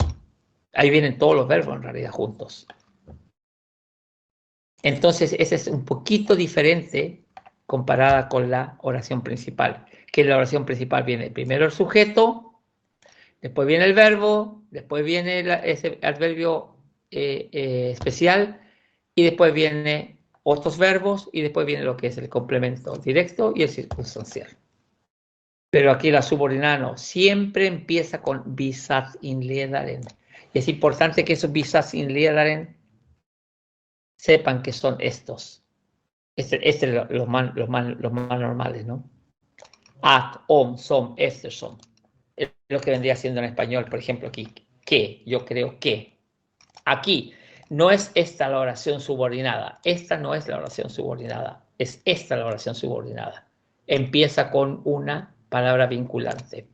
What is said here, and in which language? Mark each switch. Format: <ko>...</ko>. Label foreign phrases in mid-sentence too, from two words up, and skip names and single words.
<es>Ahí vienen todos los verbos en realidad juntos. Entonces, ese es un poquito diferente comparada con la oración principal, que en la oración principal viene primero el sujeto, después viene el verbo, después viene ese adverbio especial, y después viene otros verbos, y después viene lo que es el complemento directo y el circunstancial. Pero aquí la subordinada no, siempre empieza con</es> <sv>bisats inledaren.</sv> <es>Y es importante que esos</es> <sv>bisats inledaren</sv> <es>sepan que son estos. Los más normales, ¿no?</es> <sv>At, om, som, efter, som.</sv> <es>Es lo que vendría siendo en español, por ejemplo, aquí. Que, yo creo que. Aquí, no es esta la oración subordinada. Esta no es la oración subordinada. Es esta la oración subordinada. Empieza con una palabra vinculante.</es>